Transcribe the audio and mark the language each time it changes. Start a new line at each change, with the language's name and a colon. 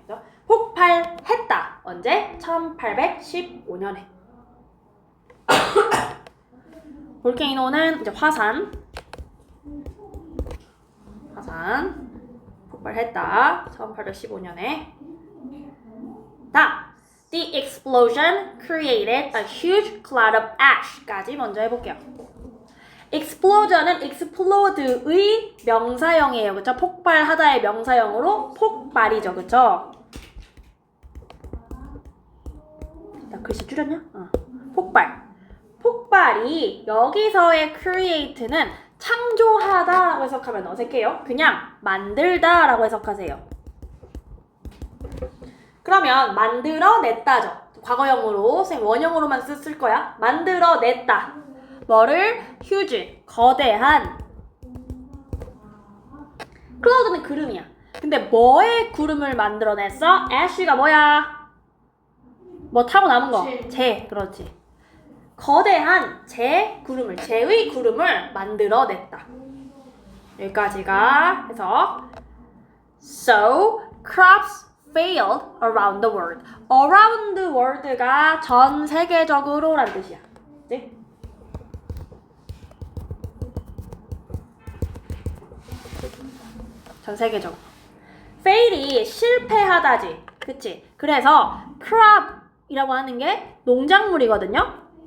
Korean: 그죠? 폭발했다. 언제? 1815년에. 볼케이노는 이제 화산 폭발했다. 1815년에. 다음.
English: The explosion created a huge cloud of ash
Korean: 까지 먼저 해볼게요. explosion은 explode의 명사형이에요. 그쵸? 폭발하다의 명사형으로 폭발이죠. 그쵸? 나 글씨 줄였냐? 폭발이 여기서의 create는 창조하다라고 해석하면 어색해요. 그냥 만들다라고 해석하세요. 그러면 만들어냈다죠. 과거형으로 선생님 원형으로만 쓸 거야. 만들어냈다. 뭐를? huge, 거대한. cloud는 구름이야. 근데 뭐의 구름을 만들어냈어? ash가 뭐야? 뭐 타고 남은 거? 재, 그렇지. 거대한 재의 구름을 만들어냈다. 여기까지가 해석.
English: So, crops failed around the world. around the world
Korean: 가 전 세계적으로 라는 뜻이야. 네? 전 세계적으로. fail이 실패하다지. 그치? 그래서 crop이라고 하는 게 농작물이거든요.